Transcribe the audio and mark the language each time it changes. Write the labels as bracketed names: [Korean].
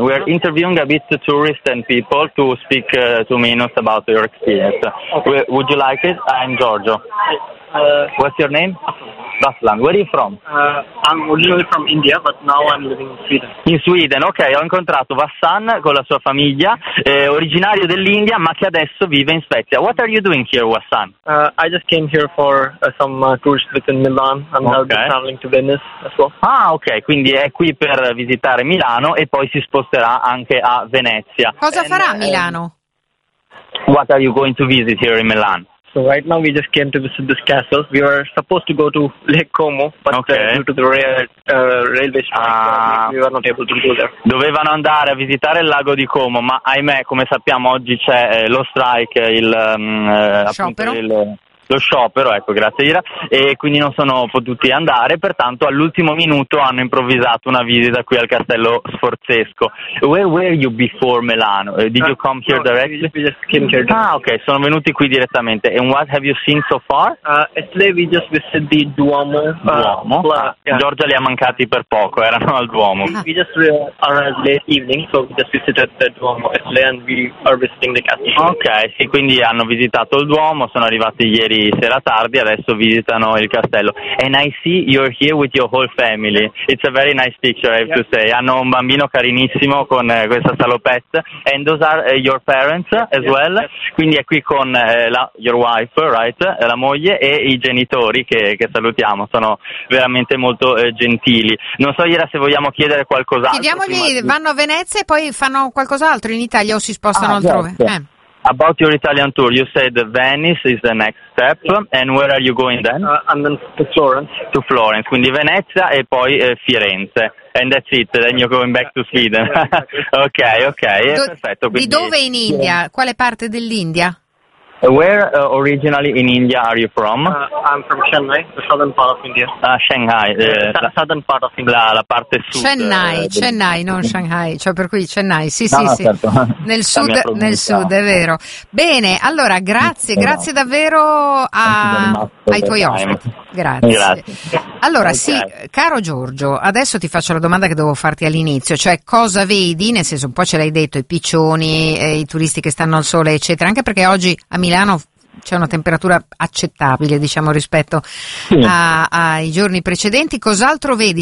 [English] We're interviewing a bit the tourists and people to speak 2 minutes about your experience. Okay. Would you like it? I'm Giorgio. What's your name? Baslan, where are you from? I'm originally from India, but now I'm living in Sweden. In Sweden, [Italian] ok, ho incontrato Vassan con la sua famiglia, originario dell'India, ma che adesso vive in Svezia. [English] What are you doing here, Vassan? I just came here for some tourist visit in Milan. I'm now traveling to Venice as well. [Italian] Ah, ok, quindi è qui per visitare Milano e poi si sposterà anche a Venezia. Cosa farà Milano? [English] What are you going to visit here in Milan? So right now we just came to visit this castle. We were supposed to go to Lake Como, but due to the railway strike, we were not able to go there. [Italian] Dovevano andare a visitare il lago di Como, ma ahimè, come sappiamo, oggi c'è lo strike, lo sciopero, ecco, grazie Ira, e quindi non sono potuti andare, pertanto all'ultimo minuto hanno improvvisato una visita qui al castello Sforzesco. [English] Where were you before Milano? Did you come here directly? We just came here directly. [Italian] Ah, ok, sono venuti qui direttamente. [English] And what have you seen so far? Actually, we just visited the Duomo. Duomo? [Italian] Giorgia li ha mancati per poco, erano al Duomo. [English] We just arrived late evening, so we just visited the Duomo, and we are visiting the castle. [Italian] Ok, sì, quindi hanno visitato il Duomo, sono arrivati ieri sera tardi, adesso visitano il castello. [English] And I see you're here with your whole family. It's a very nice picture, I have to say. [Italian] Hanno un bambino carinissimo con questa salopette. [English] And those are your parents as well. Yes. [Italian] Quindi è qui con [English] your wife, right? [Italian] La moglie e i genitori che salutiamo. Sono veramente molto gentili. Non so, Ira, se vogliamo chiedere qualcos'altro. Chiediamogli, vanno a Venezia e poi fanno qualcos'altro in Italia o si spostano altrove? Certo. [English] About your Italian tour, you said Venice is the next step, and where are you going then? And then to Florence. To Florence, [Italian] quindi Venezia e poi Firenze. [English] And that's it, then you're going back to Sweden. [Italian] ok, perfetto. Quindi, di dove in India? Quale parte dell'India? [English] Where originally in India are you from? I'm from Chennai, the southern part of India. Shanghai, southern part of India. [Italian] La parte sud. Chennai, non Shanghai, cioè per cui Chennai, sì. Certo. Nel sud, è vero. Bene, allora grazie davvero ai tuoi ospiti. Grazie. Allora, sì, caro Giorgio, adesso ti faccio la domanda che dovevo farti all'inizio, cioè cosa vedi, nel senso un po' ce l'hai detto, i piccioni, i turisti che stanno al sole, eccetera, anche perché oggi a Milano c'è una temperatura accettabile, diciamo, rispetto ai giorni precedenti. Cos'altro vedi?